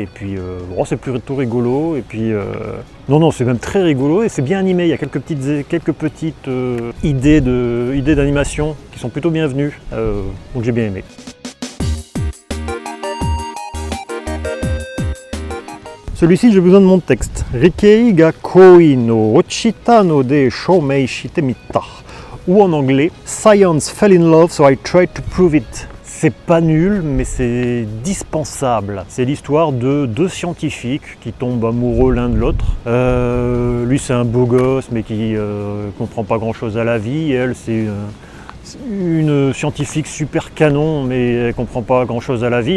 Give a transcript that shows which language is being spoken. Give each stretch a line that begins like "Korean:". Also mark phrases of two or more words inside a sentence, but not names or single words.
French: Et puis c'est plutôt rigolo. Et puis non, c'est même très rigolo et c'est bien animé. Il y a quelques petites idées d'animation qui sont plutôt bienvenues. Donc j'ai bien aimé. Celui-ci, j'ai besoin de mon texte.
Japanese: 理系が恋の落ちたので証明してみた.
French: Ou en anglais,
English: Science fell in love so I tried to prove it.
French: C'est pas nul, mais c'est dispensable. C'est l'histoire de deux scientifiques qui tombent amoureux l'un de l'autre. Lui, c'est un beau gosse, mais qui comprend pas grand-chose à la vie. Elle, c'est une scientifique super canon, mais elle comprend pas grand-chose à la vie.